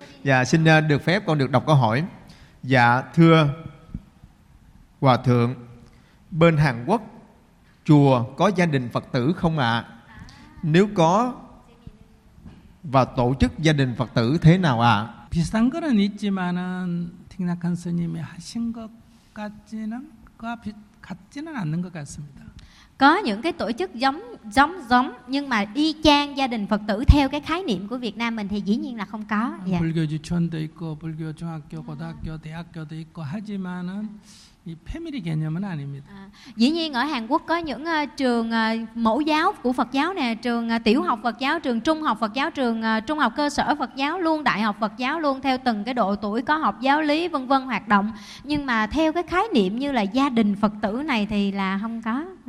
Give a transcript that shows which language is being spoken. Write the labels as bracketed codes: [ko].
[vi] Dạ, xin được phép con được đọc câu hỏi. Dạ, thưa Hòa Thượng, bên Hàn Quốc chùa có gia đình Phật tử không ạ? Nếu có, và tổ chức gia đình Phật tử thế nào ạ? [ko] 비슷한 거는 있지만은 팅낙한 스님이 하신 것 같지는 같지는 않는 것 같습니다. [vi] Có những cái tổ chức giống nhưng mà y chang gia đình Phật tử theo cái khái niệm của Việt Nam mình thì dĩ nhiên là không có. [ko] 불교 유치원도 있고 불교 중학교 고등학교 대학교도 있고 하지만은 이 패밀리 개념은 아닙니다. [vi] Dĩ nhiên ở Hàn Quốc có những trường mẫu giáo của Phật giáo nè, trường tiểu học Phật giáo, trường trung học Phật giáo, trường trung học cơ sở Phật giáo luôn, đại học Phật giáo luôn, theo từng cái độ tuổi có học giáo lý vân vân hoạt động. Nhưng mà theo cái khái niệm như là gia đình Phật tử này thì là không có.